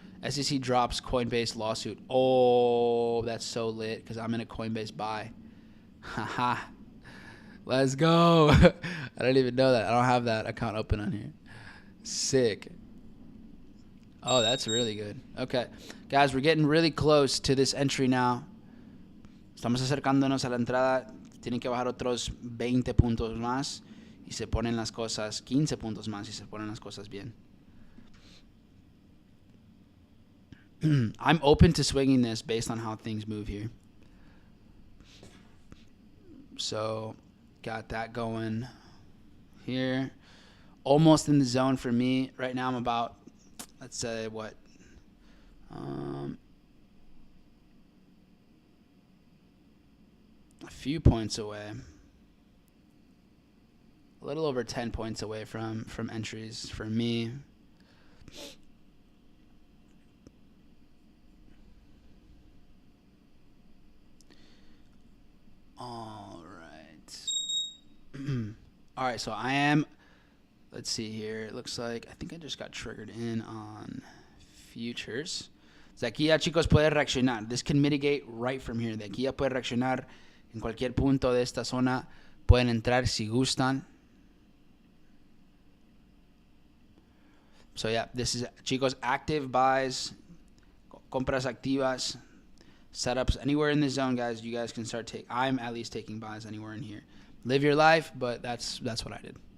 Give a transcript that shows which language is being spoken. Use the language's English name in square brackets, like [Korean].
[English] SEC drops Coinbase lawsuit. Oh, that's so lit because I'm in a Coinbase buy. Haha. Let's go. I don't even know that. I don't have that account open on here. Sick. Oh, that's really good. Okay. Guys, we're getting really close to this entry now. [Spanish] Estamos acercándonos a la entrada. Tienen que bajar otros 20 puntos más y se ponen las cosas, 15 puntos más y se ponen las cosas bien. [English] I'm open to swinging this based on how things move here. So, got that going here. Almost in the zone for me. Right now I'm about, let's say, what? A few points away. A little over 10 points away from entries for me. All right. All right, so I am, let's see here. It looks like, I think I just got triggered in on futures. [Spanish] De aquí ya, chicos, puede reaccionar. [English] This can mitigate right from here. [Spanish] De aquí ya puede reaccionar en cualquier punto de esta zona. Pueden entrar si gustan. [English] So, yeah, this is, chicos, active buys, [Spanish] compras activas, [English] setups anywhere in the zone, guys. You guys can start taking. I'm at least taking buys anywhere in here. Live your life, but that's what I did.